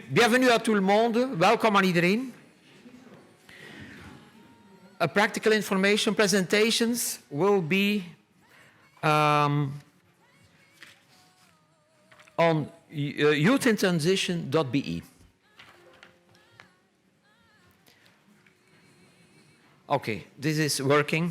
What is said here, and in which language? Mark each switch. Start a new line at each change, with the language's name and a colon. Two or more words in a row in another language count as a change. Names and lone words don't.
French: Bienvenue à tout le monde.
Dutch: Welkom aan iedereen.
English: A practical information presentations will be on youthinTransition.be. Okay, this is working.